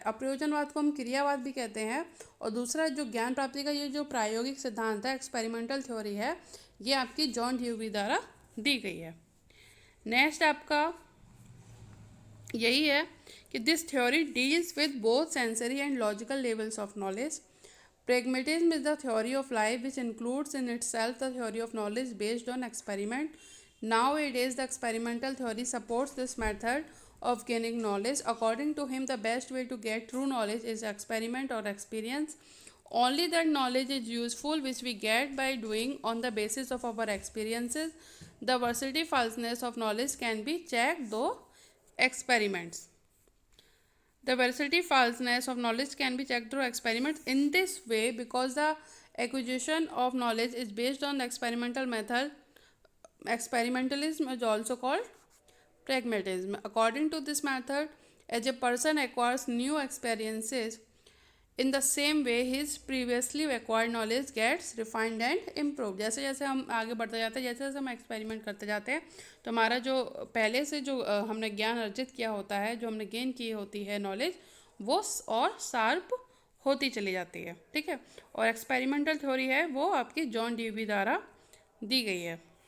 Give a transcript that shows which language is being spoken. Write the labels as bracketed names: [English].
[Hindi] अप्रयोजनवाद को हम क्रियावाद भी कहते हैं। और दूसरा जो ज्ञान प्राप्ति का ये जो प्रायोगिक सिद्धांत है, एक्सपेरिमेंटल थ्योरी है, ये आपकी जॉन ड्यूवी द्वारा दी गई है। नेक्स्ट आपका यही है कि [English] This theory deals with both sensory and logical levels of knowledge. Pragmatism is the theory of life which includes in itself the theory of knowledge based on experiment. Nowadays, the experimental theory supports this method of gaining knowledge. According to him, the best way to get true knowledge is experiment or experience. Only that knowledge is useful which we get by doing on the basis of our experiences. The veracity falseness of knowledge can be checked through experiments. The veracity falseness of knowledge can be checked through experiments. In this way, because the acquisition of knowledge is based on the experimental method, experimentalism is also called pragmatism. According to this method, as a person acquires new experiences, in the same way his previously acquired knowledge gets refined and improved. [Hindi] जैसे जैसे हम आगे बढ़ते जाते हैं, जैसे जैसे हम एक्सपेरिमेंट करते जाते हैं, तो हमारा जो पहले से जो हमने ज्ञान अर्जित किया होता है, जो हमने गेन की होती है नॉलेज, वो और शार्प होती चली जाती है। ठीक है, और एक्सपेरिमेंटल थ्योरी है वो आपकी जॉन ड्यूवी द्वारा दी गई है।